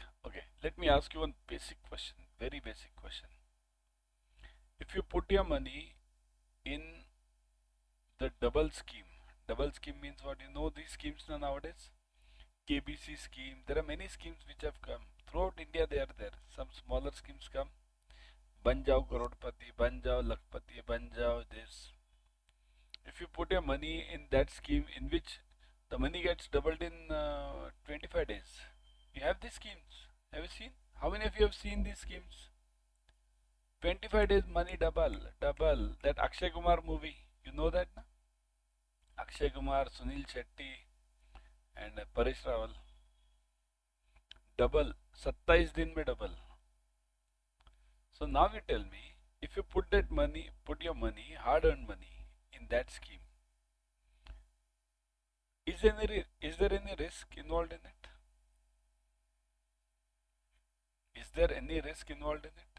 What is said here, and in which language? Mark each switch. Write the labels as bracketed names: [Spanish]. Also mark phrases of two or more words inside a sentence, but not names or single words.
[English] Okay, let me ask you one basic question, very basic question. If you put your money in the double scheme means what? You know these schemes nowadays? KBC scheme, there are many schemes which have come. Throughout India they are there. Some smaller schemes come. [Hindi] Ban jao Karodpati, ban jao Lakpati, ban jao this. [English] If you put your money in that scheme in which the money gets doubled in 25 days. You have these schemes. Have you seen? How many of you have seen these schemes? 25 days money double. That Akshay Kumar movie, you know that, na? Akshay Kumar, Sunil Shetty and Paresh Rawal. Double, [Hindi] 27 दिन में [English] double. So now you tell me, if you put your money, hard-earned money in that scheme, is there any risk involved in it? Is there any risk involved in it?